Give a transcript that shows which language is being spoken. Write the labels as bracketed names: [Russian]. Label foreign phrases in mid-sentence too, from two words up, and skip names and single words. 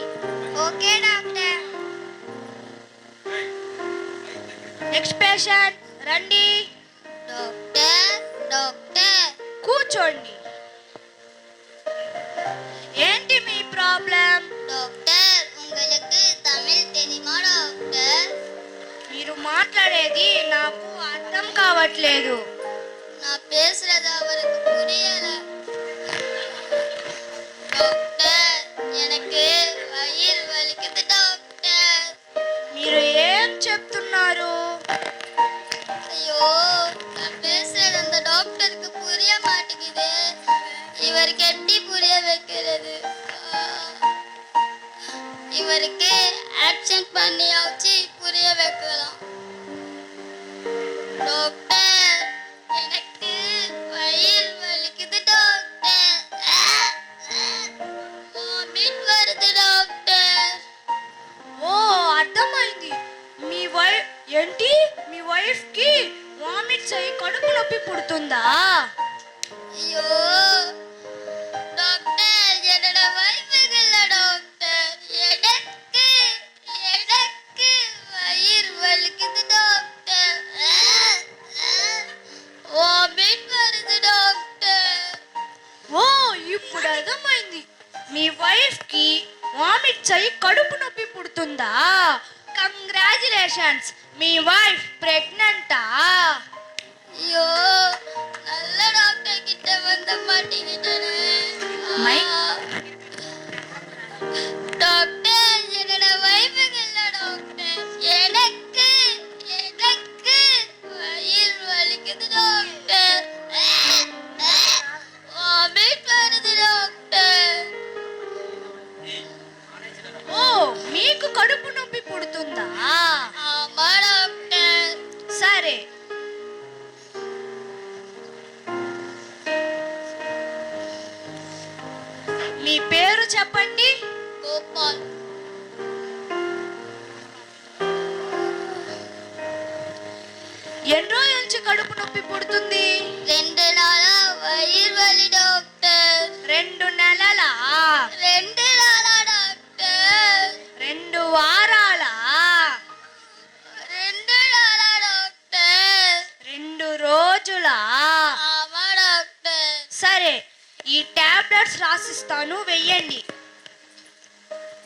[English] Okay doctor. next patient [Telugu] రండి. [English] Doctor doctor. [Telugu] కూర్చోండి. ఏంటి మీ ప్రాబ్లం? [Tamil] డాక్టర్ உங்களுக்கு தமிழ் தெரியுமா డాక్టర్? [Telugu] మీరు మాట్లాడేది నాకు అర్థం కావట్లేదు. [Tamil] நான் பேசுறது அவருக்கு புரியல. டாக்டர் எனக்கு வயிறு வலிக்குது டாக்டர். [Telugu] మీరు ఏం చెప్తున్నారు? [Tamil] ஐயோ நான் பேசுறது அந்த டாக்டருக்கு புரிய மாட்டேங்குது. இவருக்கு எப்படி புரிய வைக்கிறது? இவருக்கு ஆப்சென்ட் பண்ணியாச்சு புரிய வைக்கலாம். டாக்டர் எனக்கு வயிறு வலிக்குது டாக்டர். வாமிட் வருது டாக்టర్. [Telugu] ఓ అర్థమైంది. ఏంటి మీ వైఫ్ కి వామిట్స్ అయ్యి కడుపు నొప్పి పుడుతుందా? [Tamil] ஐயோ டாக்டர் என்னோட வைஃபுக்கு இல்ல டாக்டர். எனக்கு வயிறு வலிக்குது டாக்டர். வாமிட் வருது டாக்டர். [Telugu] ఓ ఇప్పుడు అర్థమైంది. మీ వైఫ్ కి వామిట్స్ అయ్యి కడుపు నొప్పి పుడుతుందా? కంగ్రాచులేషన్స్, మీ వైఫ్ ప్రెగ్నెంటా? [Tamil] ஐயோ நல்ல டாக்டர் கிட்ட வந்த மாட்டேங்கிட்டேனே. டாக்டர் என்னோட வைஃபுக்கு இல்ல டாக்டர். எனக்கு வயிறு வலிக்குது டாக்டர். வாமிட் வருது டாக்టర్. [Telugu] ఓ మీకు కడుపు నొప్పి పుడుతుందా? [Tamil] ஆமா டாக்டர். [Telugu] సరే, మీ పేరు చెప్పండి. గోపాల్. ఎన్ని రోజుల నుంచి కడుపు నొప్పి పుడుతుంది? [Tamil] 2 நாளா வயிறு வலி டாக்டர். [Telugu] 2 నెలలా? [Tamil] 2 நாளா டாக்டர். [Telugu] 2 వారాలా? [Tamil] 2 நாளா டாக்டர். [Telugu] 2 రోజులా? [Tamil] ஆமா டாக்டர். [Telugu] సరే, ఈ టాబ్లెట్స్ రాసిస్తాను, వెయ్యండి.